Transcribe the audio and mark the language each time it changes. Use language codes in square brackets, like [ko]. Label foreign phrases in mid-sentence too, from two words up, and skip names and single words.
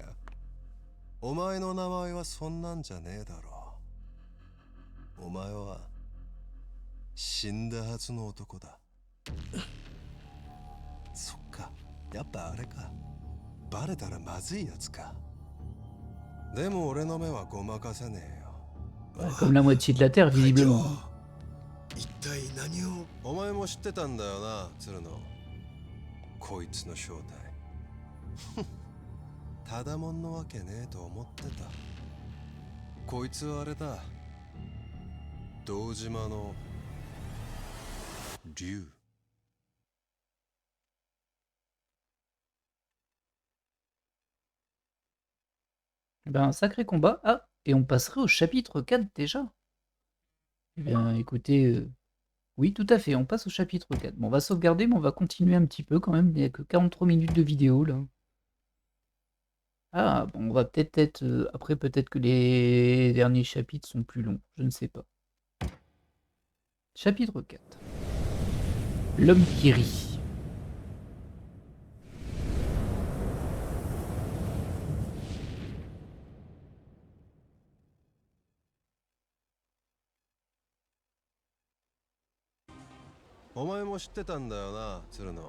[ja] お前の名前はそんなんじゃねえだろう。お前は死んだはずの男だ。そっか、やっぱあれか。バレたらまずいやつか。でも俺の目はごまかせねえよ。 [fr] Comme la moitié de la Terre, visiblement. [ja] 一体何を。お前も知ってたんだよな、鶴野。こいつの正体。ただもんのわけねえと思ってた。こいつはあれだ。堂島の竜。 [fr] Ben, un sacré combat. Ah, et on passerait au chapitre 4 déjà. Eh bien, écoutez, oui, tout à fait, on passe au chapitre 4. Bon, on va sauvegarder, mais on va continuer un petit peu quand même. Il n'y a que 43 minutes de vidéo là. Ah, bon, on va peut-être être. Après, peut-être que les derniers chapitres sont plus longs, je ne sais pas. Chapitre 4. L'homme qui rit. [ja] お前も知ってたんだよな、鶴野。